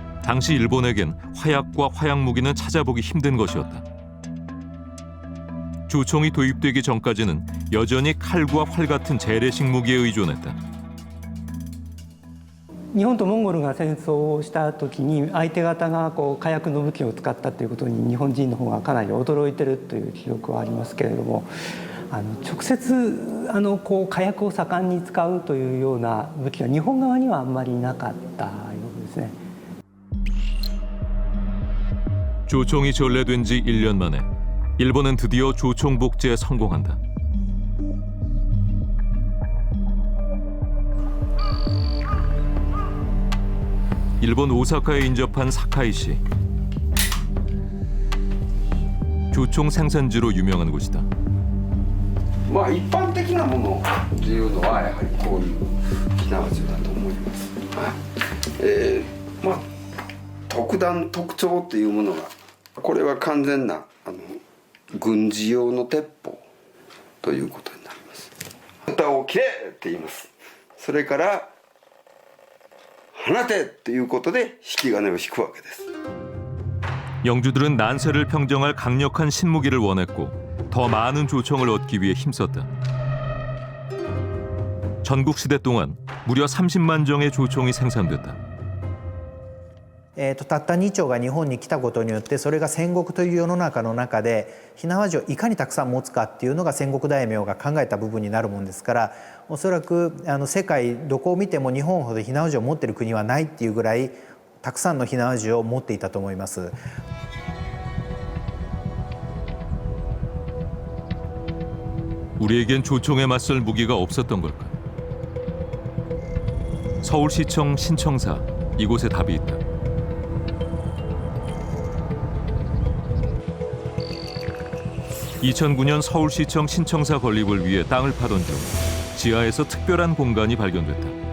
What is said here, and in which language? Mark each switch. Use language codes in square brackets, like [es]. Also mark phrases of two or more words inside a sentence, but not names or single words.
[ko] 당시 일본에겐 화약과 화약 무기는 찾아보기 힘든 것이었다. 조총이 도입되기 전까지는 여전히 칼과 활 같은 재래식 무기에 의존했다. [ja] 日本とモンゴルが戦争をした時に相手方が火薬の武器を使ったということに日本人の方がかなり驚いてるという記録はありますけれども、直接火薬を盛んに使うというような武器は日本側にはあんまりなかったようですね。 [ko] 조총이 전래된 지 1년 만에 일본은 드디어 조총 복제에 성공한다. 일본 오사카에 인접한 사카이 시. 조총 생산지로 유명한 곳이다. [ja] まあ一般的なものというのはやはりこういう火縄銃だと思います。まあ特段特徴というものが、これは完全な軍事用の鉄砲ということになります。蓋を切れって言います。それから放てということで引き金を引くわけです。 [ko] 영주들은 난세를 평정할 강력한 신무기를 원했고 더 많은 조총을 얻기 위해 힘썼다. 전국 시대 동안 무려 30만 정의 조총이 생산됐다. [ja] たった2丁が日本に来たことによってそれが戦国という世の中の中で火縄銃をいかにたくさん持つかっていうのが戦国大名が考えた部分になるもんですから、おそらく世界どこを見ても日本ほど火縄銃を持っている国はないっていうぐらいたくさんの火縄銃を持っていたと思います。 [ko] 우리에겐 조총에 맞설 무기가 없었던 걸까? 서울시청 신청사, 이곳에 답이 있다. (2009년) 서울시청 신청사 건립을 위해 땅을 파던 중 지하에서 특별한 공간이 발견됐다.